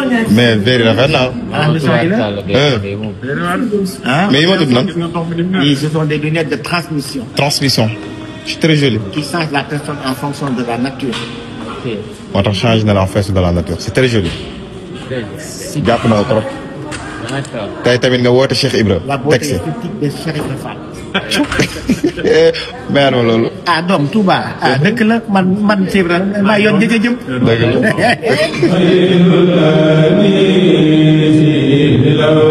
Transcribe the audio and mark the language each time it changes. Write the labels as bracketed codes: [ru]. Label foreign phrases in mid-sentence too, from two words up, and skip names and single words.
[fr] Mais verre [wo] yi rafet na. [fr] Ah, mais ça, il est Euh. Hein? Mais [wo] yi ma tudd nag? [fr] Oui, ce sont des lunettes de transmission. Transmission. C'est très joli. Qui change la personne en fonction de la nature. Ok. [wo] Moo tax change na la [fr] en fonction de la nature. C'est très joli. Très joli. [wo] Jàpp na ko [fr] trop. D'accord. [wo] Tey tamit nga woote Cheikh Ibra. [fr] La beauté [wo] Teg si. [fr] esthétique de Cheikh Ibra Fall. [wo] Mère ma loolu. Ah, doom, Touba. Ah, dëkk la, man, man, Cheikh Ibra, maa yoon njëkk a jëm. Dëgg la.